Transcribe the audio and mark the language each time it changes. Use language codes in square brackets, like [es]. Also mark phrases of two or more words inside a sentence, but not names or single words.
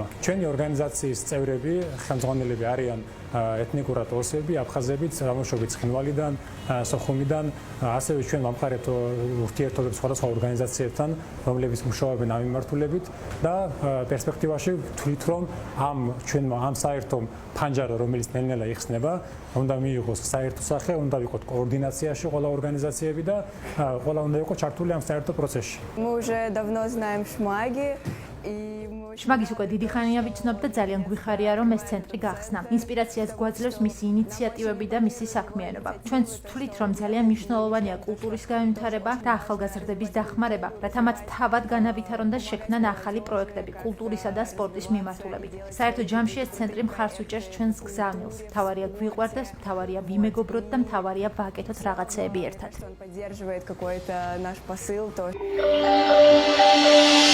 [ka] ჩვენი ორგანიზაციის წევრები, ხელმძღვანელები არიან ეთნიკურად ოსები, აფხაზები, წარმოშობით ცხინვალიდან, სოხუმიდან, ასევე ჩვენ ვამყარებთ ურთიერთობებს სხვადასხვა ორგანიზაციებთან, რომლებიც მუშაობენ ამ მიმართულებით და პერსპექტივაში ვთვლით, რომ ამ საერთო ფანჯარა, რომელიც ნელ-ნელა იხსნება, უნდა მიიღოს საერთო სახე, უნდა ვიყოთ კოორდინაციაში ყველა ორგანიზაციები და ყველა უნდა იყოს ჩართული ამ საერთო პროცესში. [ru] Мы уже давно знаем Шмаги. [ka] შმაგის უკვე დიდი ხანია ვიცნობ და ძალიან გვიხარია, რომ ეს ცენტრი გახსნა. ინსპირაციას გვაძლევს მისი ინიციატივები და მისი საქმიანობა. ჩვენ ვთვლით, რომ ძალიან მნიშვნელოვანია კულტურის განვითარება და ახალგაზრდების დახმარება, რათა მათ თავად განავითარონ და შექმნან ახალი პროექტები კულტურისა და სპორტის მიმართულებით. საერთო ჯამში ეს ცენტრი მხარს უჭერს ჩვენს გზავნილს. მთავარია გვიყვარდეს, მთავარია ვიმეგობროთ და მთავარია ვაკეთოთ რაღაცეები ერთად. [ru] Он поддерживает какой-то наш посыл тоже.